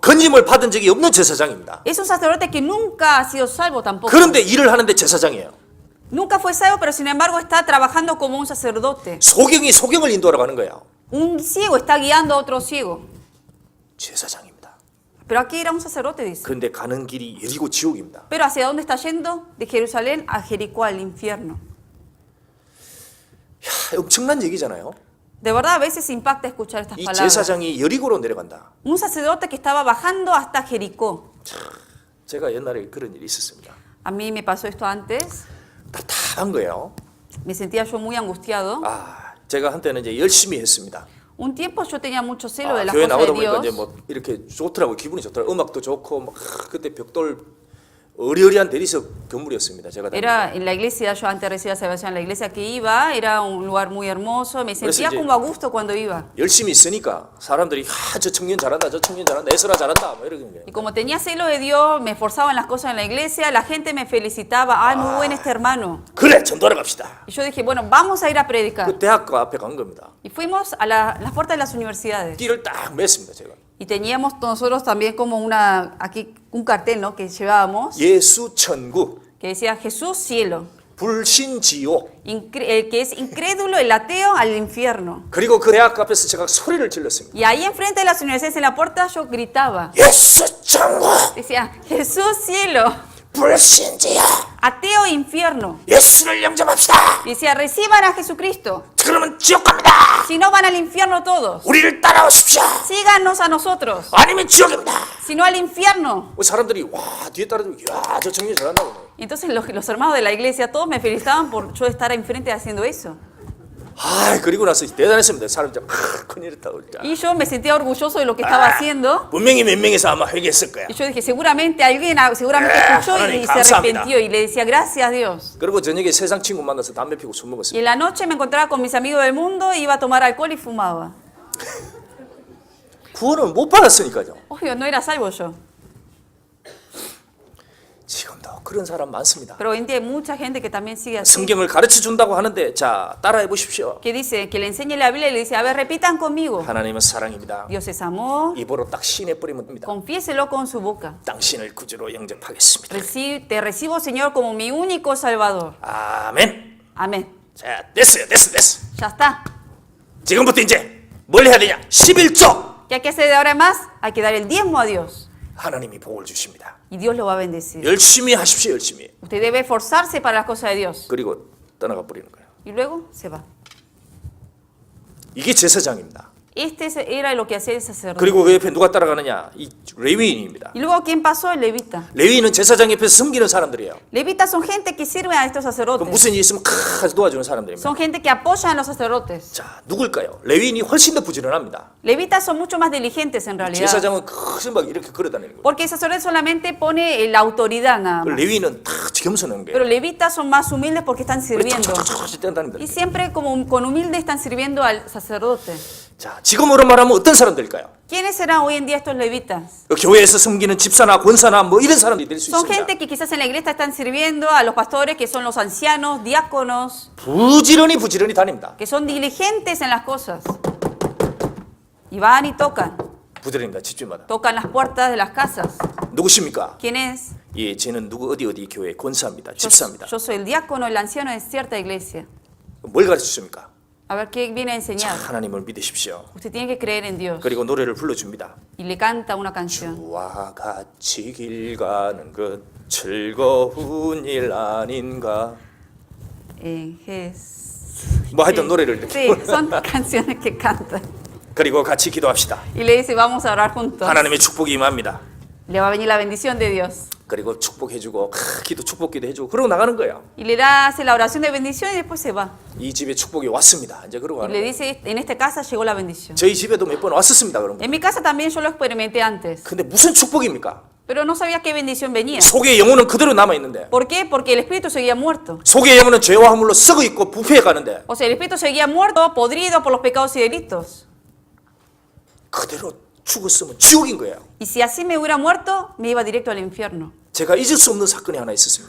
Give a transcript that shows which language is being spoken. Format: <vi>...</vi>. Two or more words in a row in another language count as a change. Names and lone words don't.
<ko>건짐을 받은 적이 없는 제사장입니다.</ko> <es>Es un sacerdote que nunca ha sido salvo tampoco.</es> <ko>그런데 일을 하는데 제사장이에요.</ko> <es>Nunca fue salvo, pero sin embargo está trabajando como un sacerdote.</es> <ko>소경이 소경을 인도하러 가는 거예요.</ko> <es>Un ciego está guiando a otro ciego.</es> <ko>제사장입니다.</ko> <es>Pero aquí era un sacerdote, dice.</es> <ko>그런데 가는 길이 여리고 지옥입니다.</ko> <es>Pero ¿hacia dónde está yendo? De Jerusalén a Jericó, al infierno.</es> <ko>야, 엄청난 얘기잖아요.</ko> <es>De verdad, a veces impacta escuchar estas</es> <ko>이</ko> <es>palabras.</es> <ko>제사장이 여리고로 내려간다.</ko> <es>Un sacerdote que estaba bajando hasta Jericó.</es> <ko>제가 옛날에 그런 일이 있었습니다.</ko> <es>A mí me pasó esto antes.</es> <ko>답답한 거예요.</ko> <es>Me sentía yo muy angustiado.</es> <ko>제가 한때는 이제 열심히 했습니다.</ko> <es>Un tiempo yo tenía mucho celo de las</es> <ko>교회</ko> <es>cosas</es> <ko>나오다</ko> <es>de</es> <ko>보니까</ko> <es>Dios.</es> <ko>이제 뭐 이렇게 좋더라고요. 기분이 좋더라고요. 음악도 좋고 막 그때 벽돌 어리어리한 대리석 건물이었습니다. 제가</ko> <es>Era en la iglesia, yo antes recibía salvación en la iglesia que iba, era un lugar muy hermoso, me sentía</es> <ko>이제</ko> <es>como a gusto cuando iba.</es> <ko>열심히 있으니까 사람들이 저 청년 잘한다, 저 청년 잘한다, 에스라 잘한다, 뭐 이러는 거예요.</ko> <es>Y como tenía celo de Dios, me esforzaba en las cosas en la iglesia, la gente me felicitaba, ay, muy buen este hermano.</es> <ko>그래, 전도하러 갑시다.</ko> <es>Y yo dije, bueno, vamos a ir a predicar.</es> <ko>그 대학가 앞에 간 겁니다.</ko> <es>Y fuimos a las puertas de las universidades.</es> <ko>띠를 딱 맸습니다, 제가.</ko> <es>Y teníamos nosotros también como aquí un cartel, ¿no? Que llevábamos,</es> <ko>예수 천국,</ko> <es>que decía Jesús cielo.</es> <ko>불신지옥.</ko> <es>El que es incrédulo, el ateo, al infierno.</es> <ko>그리고 그 대학 앞에서 제가 소리를 질렀습니다.</ko> <es>Y ahí enfrente de las universidades en la puerta yo gritaba.</es> <ko>예수 천국,</ko> <es>Decía, Jesús cielo,</es> <ko>불신지옥.</ko> <es>ateo infierno.</es> <ko>예수를 영접합시다.</ko> <es>Y decía, reciban a Jesucristo.</es> <ko>그러면 지옥 갑니다.</ko> <es>Si no van al infierno todos,</es> <ko>우리를 따라오십시오.</ko> <es>síganos a nosotros.</es> <ko>아니면 지옥입니다.</ko> <es>Si no al infierno.</es> <ko>사람들이 와 뒤에 따라서 야저 청년 잘한다고.</ko> <es>Y entonces los hermanos de la iglesia todos me felicitaban por yo estar enfrente haciendo eso.</es> <ko>그리고 나서 대단했습니다. 사람들 큰일이다.</ko> <es>Y yo me sentía orgulloso de lo que estaba haciendo.</es> <ko>분명히 몇 명에서 아마 회개했을 거야.</ko> <es>Y yo dije, seguramente alguien seguramente escuchó y se arrepintió. Y le decía, gracias a Dios.</es> <ko>그리고 저녁에 세상 친구 만나서 담배 피고 술 먹었어요.</ko> <es>Y en la noche me encontraba con mis amigos del mundo, iba a tomar alcohol y fumaba.</es> <ko>구원을 못 받았으니까요.</ko> <es>Obvio, no era salvo yo.</es> <ko>지금도 그런 사람 많습니다.</ko> <es>Pero hoy en día hay mucha gente que también sigue así.</es> <ko>성경을 가르쳐 준다고 하는데 자 따라해 보십시오.</ko> <es>Que dice, que le enseñe la Biblia y le dice, a ver, repitan conmigo.</es> <ko>하나님은 사랑입니다.</ko> <es>Dios es amor,</es> <ko>입으로 딱 시인해 버리면 됩니다.</ko> <es>confiéselo con su boca.</es> <ko>당신을 구주로 영접하겠습니다.</ko> <es>Te recibo, Señor, como mi único Salvador.</es> <ko>아멘.</ko> <es>Amén.</es> <ko>자 됐어요.</ko> <es>Ya está.</es> <ko>지금부터 이제 뭘 해야 되냐? 11조.</ko> <es>¿Qué hay que hacer de ahora en más? Hay que dar el diezmo a Dios.</es> <ko>하나님이 복을 주십니다.</ko> <es>Y Dios lo va a bendecir.</es> <ko>열심히 하십시오. 열심히.</ko> <es>Usted debe esforzarse para las cosas de Dios.</es> <ko>그리고 떠나가 버리는 거예요.</ko> <es>Y luego se va.</es> <ko>이게 제사장입니다.</ko> <es>Este era lo que hacía el sacerdote.</es> <ko>그리고 그 옆에 누가 따라가느냐? 이 레위인입니다.</ko> <es>Y luego, ¿quién pasó? El levita.</es> <ko>레위인은 제사장 옆에서 섬기는 사람들이에요.</ko> <es>Levitas son gente que sirven a estos</es> <ko>그</ko> <es>sacerdotes.</es> <ko>무슨 일 있으면 캬 도와주는 사람들입니다.</ko> <es>Son gente que apoyan a los sacerdotes.</es> <ko>자, 누굴까요? 레위인이 훨씬 더 부지런합니다.</ko> <es>Levitas son mucho más diligentes en realidad.</es> <ko>제사장은 큰 막 이렇게 걸어다니는 거예요.</ko> <es>Porque el sacerdote solamente pone la autoridad nada</es> <ko>그</ko> <es>más.</es> <ko>레위인은 다 겸손한</ko> <es>Pero</es> <ko>거예요.</ko> <es>levitas son más humildes porque están sirviendo.</es> <ko>뛰어다닙니다.</ko> <es>Y siempre como con humilde están sirviendo al sacerdote.</es> <ko>자, 지금으로 말하면 어떤 사람들일까요?</ko> <es>¿Quiénes serán hoy en día estos levitas?</es> <ko>교회에서 섬기는 집사나 권사나 뭐 이런 사람들이 될 수</ko> <es>Son</es> <ko>있습니다.</ko> <es>gente que quizás en la iglesia están sirviendo a los pastores, que son los ancianos, diáconos,</es> <ko>부지런히 다닙니다.</ko> <es>que son diligentes en las cosas. Y van y tocan.</es> <ko>부지런입니다. 집집마다.</ko> <es>Tocan las puertas de las casas.</es> <ko>누구십니까?</ko> <es>¿Quién es?</es> <ko>예, 저는 누구 어디 교회 권사입니다. 집사입니다.</ko> <es>Yo soy el diácono, el anciano de cierta iglesia.</es> <ko>뭘 가르쳐 줍니까?</ko> <es>A ver, ¿qué viene a enseñar?</es> <ko>하나님을 믿으십시오.</ko> <es>Usted tiene que creer en Dios.</es> <ko>그리고 노래를 불러줍니다.</ko> <es>Y le canta una canción.</es> <ko>주와 같이 길 가는 것 즐거운 일 아닌가. 뭐 하여튼 노래를 이렇게.</ko> <es>Sí, son canciones que cantan.</es> <ko>그리고 같이 기도합시다.</ko> <es>Y le dice, vamos a orar juntos.</es> <ko>하나님의 축복이 임합니다.</ko> <es>Le va a venir la bendición de Dios.</es> <ko>그리고 축복해주고 축복기도 해주고 그러고 나가는 거예요.</ko> <es>Y le da, hace la oración de bendición y después se va.</es> <ko>이 집에 축복이 왔습니다. 이제 그러고</ko> <es>Y</es> <ko>가는</ko> <es>le</es> <ko>거예요.</ko> <es>dice, en esta casa llegó la bendición.</es> <ko>저희 집에도 몇 번 왔었습니다. 그런 거.</ko> <es>En mi casa también yo lo experimenté antes.</es> <ko>근데 무슨 축복입니까?</ko> <es>Pero no sabía qué bendición venía.</es> <ko>속의 영혼은 그대로 남아 있는데.</ko> <es>¿Por qué? Porque el espíritu seguía muerto.</es> <ko>속의 영혼은 죄와 허물로 썩어 있고 부패해 가는데.</ko> <es>O sea, el espíritu seguía muerto, podrido por los pecados y delitos. 그대로 죽었으면 지옥인 거예요. Y si así me hubiera muerto, me iba directo al infierno.</es> <ko>제가 잊을 수 없는 사건이 하나 있었습니다.</ko>